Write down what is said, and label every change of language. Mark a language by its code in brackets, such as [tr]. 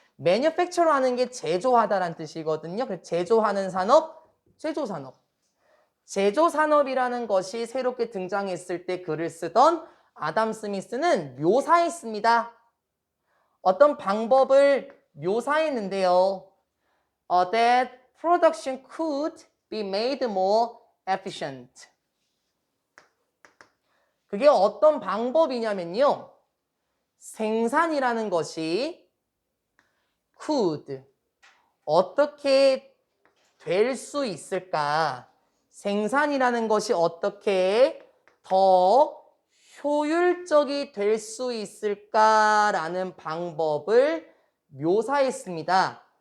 [ko] manufacture 하는 게 제조하다라는 뜻이거든요. 그래서 제조하는 산업, 제조산업. 제조산업이라는 것이 새롭게 등장했을 때 글을 쓰던 아담 스미스는 묘사했습니다. 어떤 방법을 묘사했는데요. [en] That production could be made more efficient. [ko] 그게 어떤 방법이냐면요. 생산이라는 것이 could 어떻게 될 수 있을까? 생산이라는 것이 어떻게 더 효율적이 될 수 있을까라는 방법을 묘사했습니다.